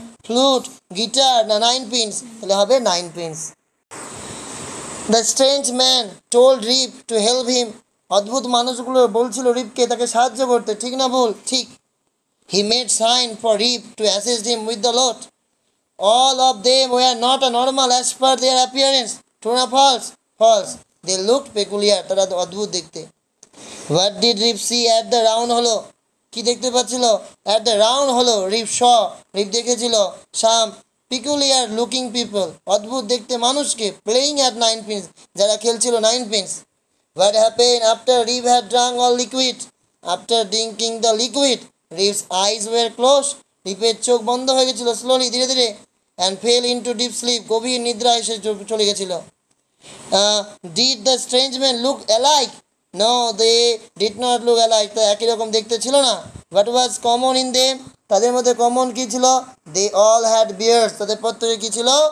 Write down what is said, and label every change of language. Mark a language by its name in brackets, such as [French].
[Bangla] Flute, guitar, না nine pins? তাহলে হবে nine pins. [English] the strange man told Rip to help him, [Bangla] অদ্ভুত মানুষগুলো বলছিল রিপকে তাকে সাহায্য করতে, ঠিক না ভুল? ঠিক। [English] He made sign for Rip to assist him with the load. All of them were not a normal as per their appearance. True না false? False. They looked peculiar, [Bangla] তারা অদ্ভুত দেখতে। [English] What did Rip see at the round hollow? [Bangla] কি দেখতে পাচ্ছিল? [English] At the round hollow Rip saw, Rip দেখেছিল some peculiar looking people, [Bangla] অদ্ভুত দেখতে মানুষকে, [English] playing at nine pins, [Bangla] যারা খেলছিল [English] nine pins. What happened after Rip had drunk all liquid? After drinking the liquid, Rip's eyes were closed. [Bangla] রিপের চোখ বন্ধ হয়ে গেছিল, স্লোলি, ধীরে ধীরে। [English] and fell into deep sleep, [Bangla] গভীর নিদ্রা এসে চলে গেছিল। [English] Did the strange man look alike? No, they did not look alike, [Bangla] তো একই রকম দেখতে ছিল না। [English] what was common in them, [Bangla] তাদের মধ্যে কমন কী ছিল? [English] they all had beard, [Bangla] তাদের প্রত্যেকে কী ছিল?